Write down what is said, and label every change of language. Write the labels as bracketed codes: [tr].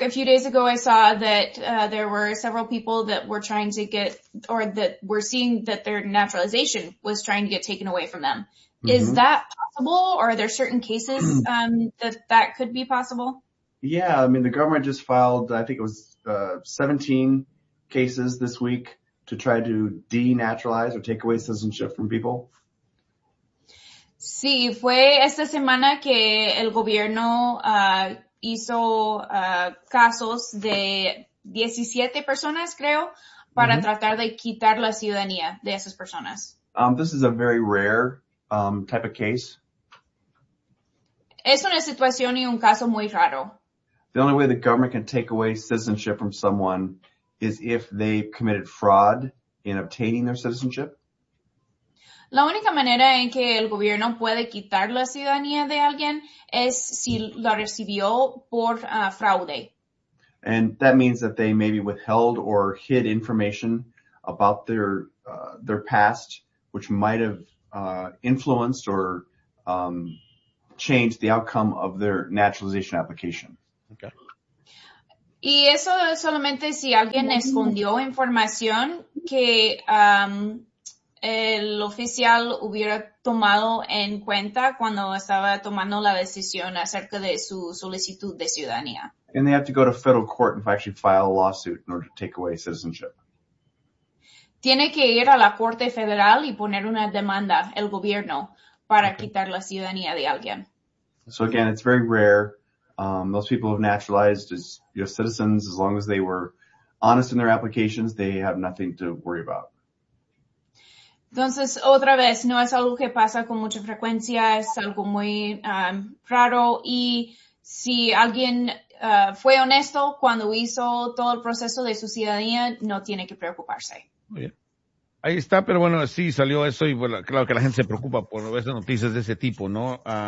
[en] A few days ago, I saw that there were several people that were trying to get, or that were seeing that their naturalization was trying to get taken away from them. Mm-hmm. Is that possible, or are there certain cases that could be possible? Yeah, I mean, the government just filed, I think it was 17 cases this week to try to denaturalize or take away citizenship from people. [es] Sí, fue esta semana que el gobierno hizo casos de 17 personas, creo, para mm-hmm. tratar de quitar la ciudadanía de esas personas. [en] This is a very rare type of case. [es] Es una situación y un caso muy raro. [en] The only way the government can take away citizenship from someone is if they committed fraud in obtaining their citizenship. [es] La única manera en que el gobierno puede quitar la ciudadanía de alguien es si la recibió por fraude. [en] And that means that they maybe withheld or hid information about their past, which might have influenced or changed the outcome of their naturalization application. Okay. [es] Y eso es solamente si alguien escondió información que el oficial hubiera tomado en cuenta cuando estaba tomando la decisión acerca de su solicitud de ciudadanía. [en] And they have to go to federal court and actually file a lawsuit in order to take away citizenship. [es] Tiene que ir a la corte federal y poner una demanda el gobierno para okay. quitar la ciudadanía de alguien. [en] So again, it's very rare. Most people have naturalized as citizens. As long as they were honest in their applications, they have nothing to worry about. [es] Entonces, otra vez, no es algo que pasa con mucha frecuencia, es algo muy raro, y si alguien fue honesto cuando hizo todo el proceso de su ciudadanía, no tiene que preocuparse. Muy bien. Ahí está, pero bueno, sí, salió eso, y bueno, claro que la gente se preocupa por esas noticias de ese tipo, ¿no?